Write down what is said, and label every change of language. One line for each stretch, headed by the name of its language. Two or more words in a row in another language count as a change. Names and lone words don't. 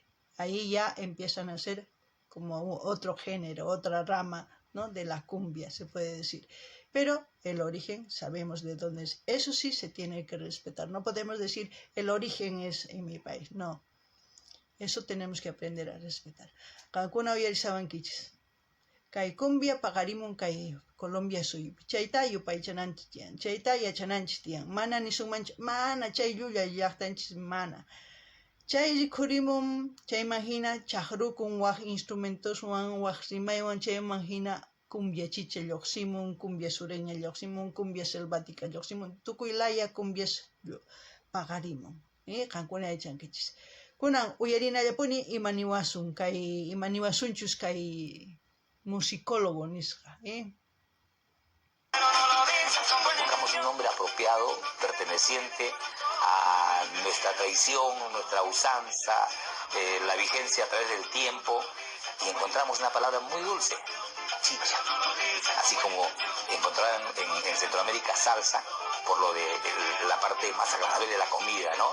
Spanish: Ahí ya empiezan a ser como otro género, otra rama, ¿no?, de la cumbia, se puede decir. Pero el origen sabemos de dónde es. Eso sí se tiene que respetar. No podemos decir el origen es en mi país. No. Eso tenemos que aprender a respetar.
Quechua: Kankuna uyarisawan kichis. Kay cumbia pagarimun kay Colombia suy. Chayta yupaychananchis tiyan. Chayta yachananchis tiyan. Mana nisunmanchis. Mana chay llulla llaqtanchis mana. Chay rikhurimun, chay mahina chahrukun waq instrumentoswan, waq rimaywan chay mahina
Spanish: cumbia chicha
Quechua: lluqsimun,
Spanish: cumbia sureña
Quechua: lluqsimun,
Spanish: cumbia selvática
Quechua: lluqsimun, tukuylaya cumbias pagarimun. Qankuna yachankichis. Kunan uyarinallapuni imaniwasun kay imaniwasunchus kay musicólogo nisqa.
Spanish: Buscamos un nombre apropiado, perteneciente a nuestra tradición, nuestra usanza, la vigencia a través del tiempo, y encontramos una palabra muy dulce, chicha, así como encontraron en Centroamérica salsa, por lo de la parte más agradable de la comida, ¿no?